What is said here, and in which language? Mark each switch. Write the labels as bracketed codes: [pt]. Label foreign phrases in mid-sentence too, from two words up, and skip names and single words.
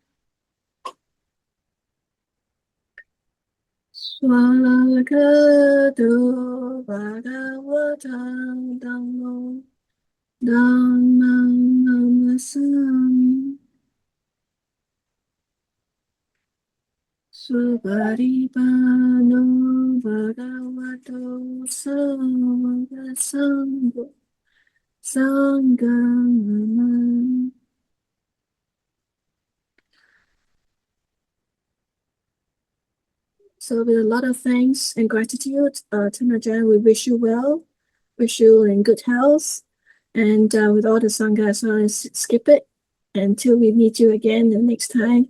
[pi] Swagato Bhagavatam Dhammo Dhammam Namasami Suparipano Bhagavato Sangha Sangha. [en] So with a lot of thanks and gratitude, Ajahn, we wish you well, wish you in good health, and with all the Sangha as well as Skiptvet, until we meet you again the next time.